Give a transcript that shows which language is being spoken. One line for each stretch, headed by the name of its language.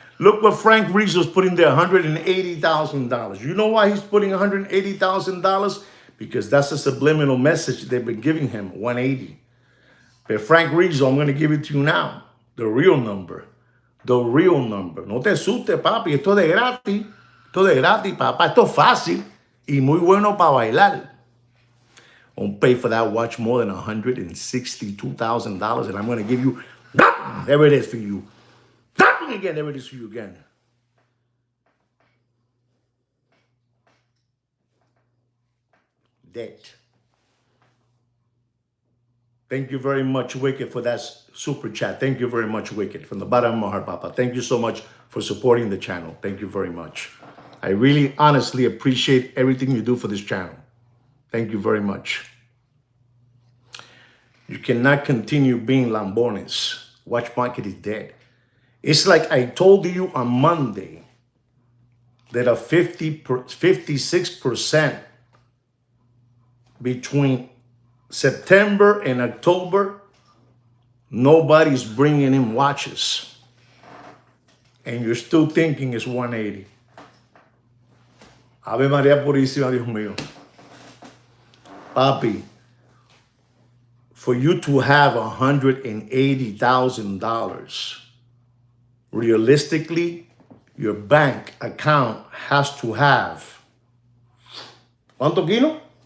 English: Look what Frank Rizzo's putting there, $180,000. You know why he's putting $180,000? Because that's a subliminal message they've been giving him, 180. But Frank Rizzo, I'm going to give it to you now, the real number. The real number.
Spanish: No te asustes, papi. Esto es de gratis. Esto es de gratis, papá. Esto es fácil y muy bueno para bailar.
English: Won't pay for that watch more than $162,000, and I'm going to give you that. There it is for you. That one again. There it is for you again. Debt. Thank you very much, Wicked, for that super chat. Thank you very much, Wicked, from the bottom of my heart, Papa. Thank you so much for supporting the channel. Thank you very much. I really, honestly appreciate everything you do for this channel. Thank you very much. You cannot continue being lambones. Watch market is dead. It's like I told you on Monday that a 56% between September and October, nobody's bringing in watches. And you're still thinking it's 180.
Spanish: Ave María Purísima, Dios mío.
English: Papi, for you to have $180,000, realistically, your bank account has to have,
Spanish: ¿cuánto kilo?